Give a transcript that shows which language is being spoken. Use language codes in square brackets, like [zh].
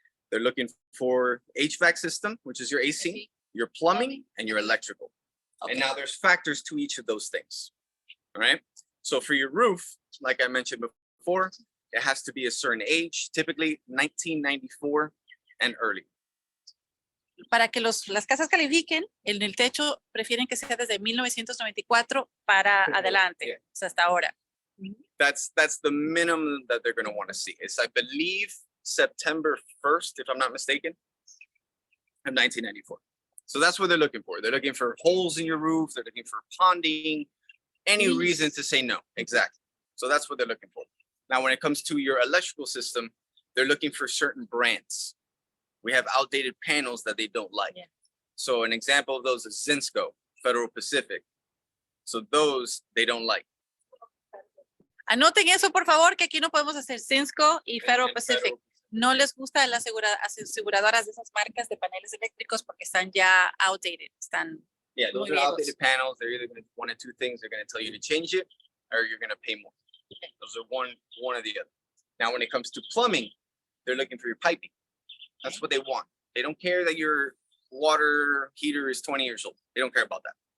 [en] They're looking for HVAC system, which is your AC, your plumbing, and your electrical. And now there's factors to each of those things. All right. So for your roof, like I mentioned before, it has to be a certain age, typically 1994 and early. [es] Para que las casas califiquen, en el techo prefieren que sea desde 1994 para adelante, [en] Yeah. [es] o sea, hasta ahora. [en] That's the minimum that they're going to want to see. It's, I believe, September 1st, if I'm not mistaken, of 1994. So that's what they're looking for. They're looking for holes in your roof. They're looking for ponding, any reason to say no. Exactly. So that's what they're looking for. Now, when it comes to your electrical system, they're looking for certain brands. We have outdated panels that they don't like. Yeah. So an example of those is Zinsco, Federal Pacific. So those they don't like. [es] Anoten eso, por favor, que aquí no podemos hacer Zinsco y Federal [en] And [es] Pacific. No les gusta las aseguradoras de esas marcas de paneles eléctricos porque están ya outdated, están [en] Yeah, those [es] Muy [en] are [es] viejos. [en] outdated panels. They're either going to one of 2 things. They're going to tell you to change it, or you're going to pay more. Those are one or the other. Now, when it comes to plumbing, they're looking for your piping. That's what they want. They don't care that your water heater is 20 years old. They don't care about that.